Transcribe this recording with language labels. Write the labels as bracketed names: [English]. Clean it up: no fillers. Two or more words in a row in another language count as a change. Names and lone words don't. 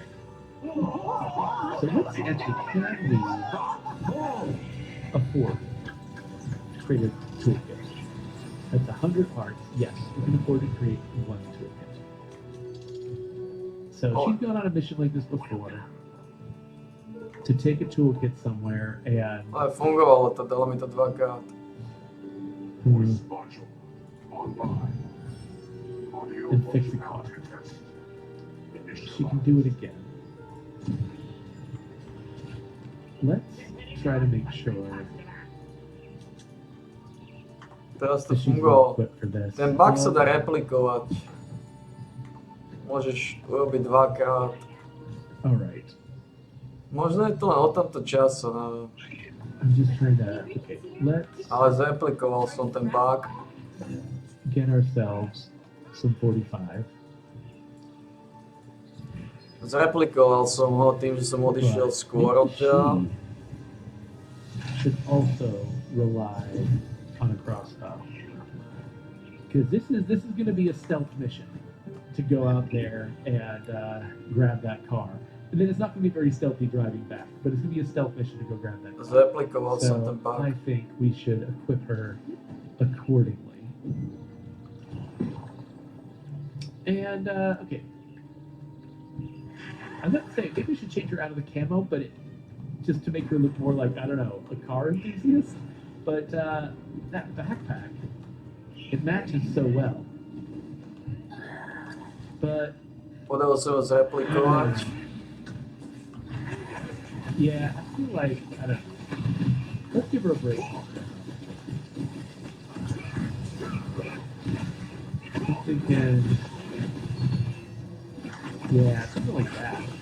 [English] So let's see, actually, can we afford to create a toolkit? That's 100 parts. Yes, we can afford to create one toolkit. So she's gone on a mission like this before to take a toolkit somewhere and [Slovak] Ale fungovalo to, dalo mi to dvakrát. [English] Voice module online. Audio And fix the module car. test. She can do it again. Let's try to make sure [Slovak] Teraz to [English] that she's well [Slovak] fungovalo. [English] equipped for this. [Slovak] Ten bug sa dá replikovať. Môžeš urobiť dvakrát. [English] Alright. [Slovak] Možno je to len o tomto času, neviem. [English] I'm just trying to. Okay, let's [Slovak] Ale zreplikoval som ten bug. [English] get ourselves some 45. [Slovak] Zreplikoval som ho tým, že som odišiel skôr od ťa. [English] Should also rely on a crossbow. Because this is going to be a stealth mission to go out there and grab that car. And then it's not going to be very stealthy driving back, but it's going to be a stealth mission to go grab that car. [Slovak] Zreplikoval som ten [English] So I [Slovak] bug. [English] think we should equip her accordingly. And okay, I'm not saying maybe we should change her out of the camo, but just to make her look more like, I don't know, a car enthusiast. But that backpack, it matches so well. But [Slovak] Podarilo sa ho zreplikovať. [English] yeah, I feel like I don't know. Let's give her a break. I'm thinking, yeah, something like that.